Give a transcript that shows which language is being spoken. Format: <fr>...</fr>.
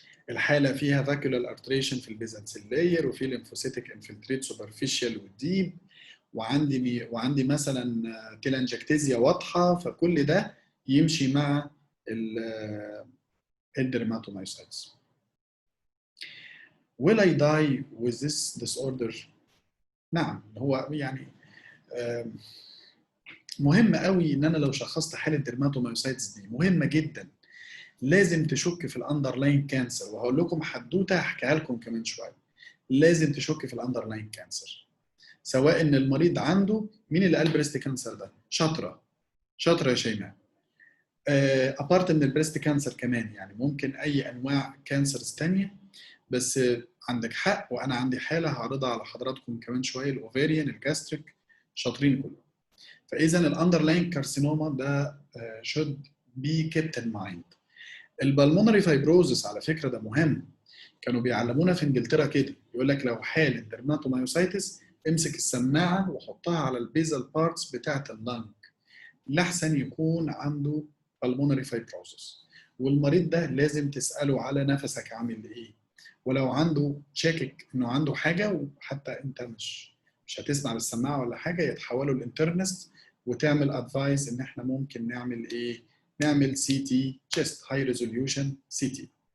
<ar>الحاله فيها فاكيولار ارتريشن في البيزنسل لاير، وفي ليمفوسيتك انفلتريت سوبرفيشال والديب، وعندي مثلا تيلانجكتيزيا واضحه، فكل ده يمشي مع الدرماتومايوسايتس.</ar> <en>Will I die with this disorder؟</en> <ar>نعم، هو يعني مهم قوي ان انا لو شخصت حاله ديرماتومايوسايتس دي مهمه جدا، لازم تشك في الاندرلاين كانسر، وهقول لكم حدوته هحكيها لكم كمان شويه. لازم تشك في الاندرلاين كانسر، سواء ان المريض عنده، مين اللي قال بريست كانسر ده؟ شاطره شاطره يا شيماء. ابارت من البريست كانسر كمان، يعني ممكن اي انواع كانسرز تانية، بس عندك حق، وانا عندي حاله هعرضها على حضراتكم كمان شويه، الاوفيريان، الجاستريك، شاطرين كلهم. فاذا</ar> <en>الاندرلاين كارسينوما</en> <ar>ده</ar> <en>should be kept in mind.</en> <ar>البلمونري فايبروزس على فكره ده مهم، كانوا بيعلمونا في انجلترا كده، يقول لك لو حاله درماتومايوسايتس امسك السماعه وحطها على البيزال بارتس بتاعه اللنج، لحسن يكون عنده pulmonary fibrosis. والمريض ده لازم تساله على نفسك عامل ايه، ولو عنده شاكك انه عنده حاجه، وحتى انت مش هتسمع بالسماعه ولا حاجه، يتحولوا الانترنست وتعمل ادفايس ان احنا ممكن نعمل ايه؟ نعمل سي تي تشيست هاي ريزوليوشن سي تي.</ar>